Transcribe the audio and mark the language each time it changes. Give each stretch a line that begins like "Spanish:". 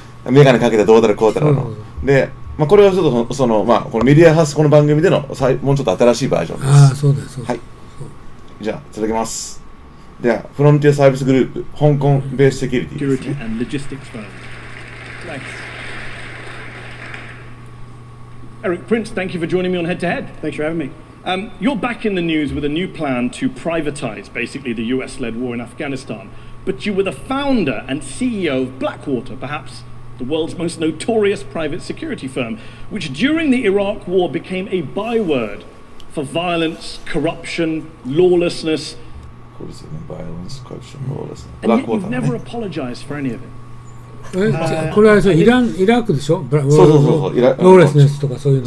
Japanese: メガネかけてどうだろうこうだろうの。でこれはちょっとこのメディアハウスこの番組でのもうちょっと新しいバージョンです。そうです。はい。じゃあ続けます。ではフロンティアサービスグループ香港ベースセキュリティですね。
English: Erik Prince, thank you for joining me on Head to Head. Thanks for having me. You're back in the news with a new plan to privatize basically the US-led war in Afghanistan. But you were the founder and CEO of Blackwater, perhaps the world's most notorious private security firm, which during the Iraq war became a byword for violence, corruption, lawlessness. Violence, corruption, lawlessness. And yet you've never apologized for any of it.
Japanese: これはイラクでしょ？そうローレスネスとかそういうの。